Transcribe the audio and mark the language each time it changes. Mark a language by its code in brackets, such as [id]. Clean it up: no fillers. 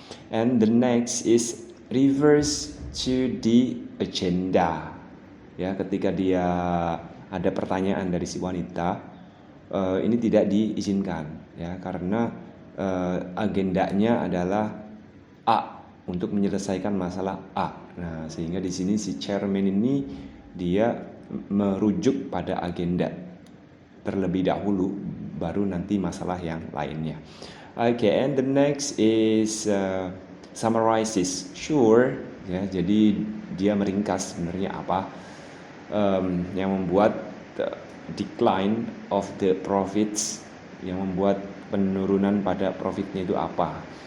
[en] And the next is reverse to the agenda. [id] Ya, ketika dia ada pertanyaan dari si wanita, ini tidak diizinkan ya, karena agendanya adalah A, untuk menyelesaikan masalah A. Nah, sehingga di sini si chairman ini dia merujuk pada agenda terlebih dahulu, baru nanti masalah yang lainnya. [en] Okay, and the next is summarizes. [id] Sure, ya, jadi dia meringkas sebenarnya apa yang membuat decline of the profits, yang membuat penurunan pada profitnya itu apa.